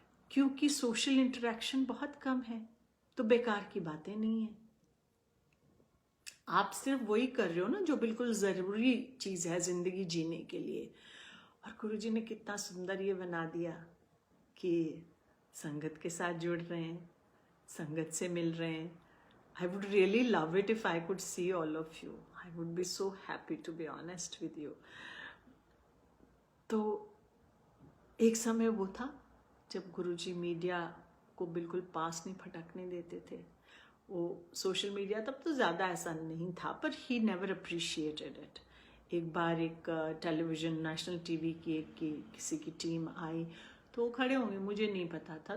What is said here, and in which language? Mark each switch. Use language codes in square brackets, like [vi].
[hi] क्योंकि social interaction बहुत कम है, तो बेकार की बातें नहीं है। आप सिर्फ वही कर रहे हो ना जो बिल्कुल जरूरी चीज है जिंदगी जीने के लिए। और गुरुजी ने कितना सुंदर ये बना दिया कि संगत के साथ जुड़ रहे हैं, संगत से मिल रहे हैं। [en] I would really love it if I could see all of you. I would be so happy to be honest with you. [hi] तो एक समय वो था जब गुरुजी मीडिया को बिल्कुल पास नहीं फटकने देते थे। वो सोशल मीडिया तब तो ज़्यादा ऐसा नहीं था, पर [en] ही never appreciated it. [hi] एक बार एक टेलीविजन, नेशनल टीवी की किसी की टीम आई, तो खड़े होंगे, मुझे नहीं पता था।